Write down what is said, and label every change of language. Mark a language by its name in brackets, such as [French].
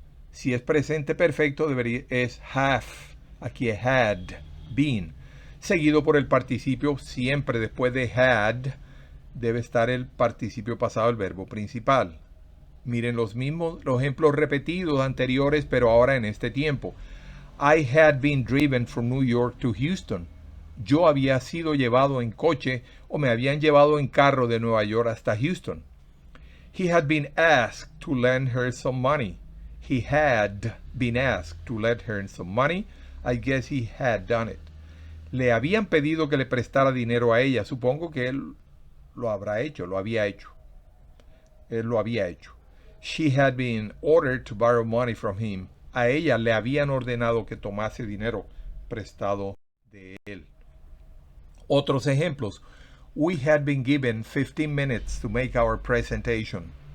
[Spanish] Si es presente perfecto, es have. Aquí es had been. Seguido por el participio, siempre después de had, debe estar el participio pasado del verbo principal. Miren los ejemplos repetidos anteriores, pero ahora en este tiempo. [English] I had been driven from New York to Houston. [Spanish] Yo había sido llevado en coche o me habían llevado en carro de Nueva York hasta Houston. [English] He had been asked to lend her some money. He had been asked to lend her some money. I guess he had done it. [Spanish] Le habían pedido que le prestara dinero a ella. Supongo que él lo había hecho. Él lo había hecho. [English] She had been ordered to borrow money from him. [Spanish] A ella le habían ordenado que tomase dinero prestado de él. Otros ejemplos. [English] We had been given 15 minutes to make our presentation.